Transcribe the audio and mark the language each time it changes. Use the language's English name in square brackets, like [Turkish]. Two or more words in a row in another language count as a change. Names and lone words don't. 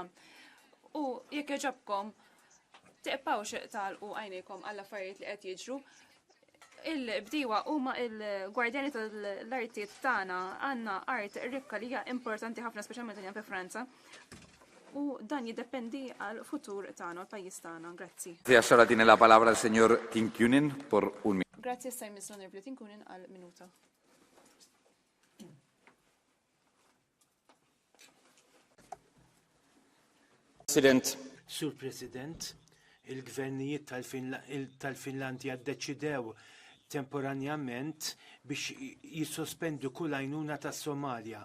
[Maltese] U jekk jogħġobkom tiqpawx tagħlqu għajnejkom għall affarijiet li qed jiġru. Il-bdiewa huma il-gwardjani tal-artijiet tagħna, għandna art rikka li hija importanti ħafna speċjalment fi Franza. U dan jiddependi għal futur tagħna, l-pajjiż tagħna. Grazzi. [Spanish] Ahora tiene la palabra el señor Tinkunen por un minuto. [Maltese] Grazzi assaj Miss Onorevoli Tinkunen għal minuta. Sur President, il-gvernijiet tal-Finlandja ddeċidew temporanjament biex jissospendu kull għajnuna tas-Somalja.